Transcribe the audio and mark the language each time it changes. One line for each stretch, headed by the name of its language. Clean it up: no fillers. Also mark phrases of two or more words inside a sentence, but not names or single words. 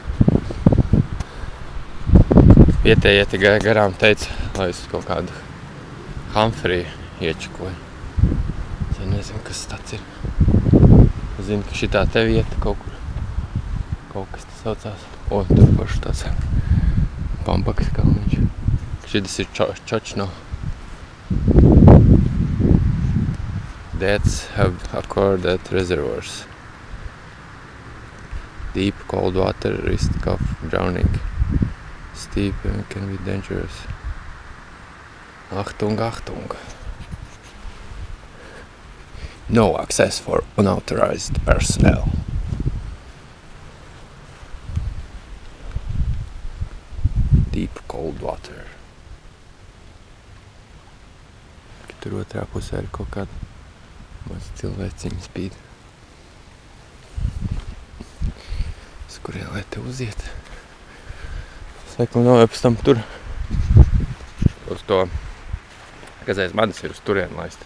Latvian: Vietējie te gāja garām teica, lai es kaut kādu Humphreyu iečakoju. Es nezinu, kas tāds ir. Es zinu, ka šitā te vieta kaut kur. Kaut kas te saucās. O, tur pašu tāds Pampakas kalniņš. Šitas ir Čočno.
English: Deaths have occurred at reservoirs. Deep cold water risk of drowning. Steep and can be dangerous.
German: Achtung, Achtung.
English: No access for unauthorized personnel. Deep cold water.
Latvian: Tur otrā pusē ir kaut kāda maz cilvēciņa spīd. Uz kurien lai te uziet. Es laikam domāju pēc tam tur. Uz to, kas aiz manis ir uz turien laist.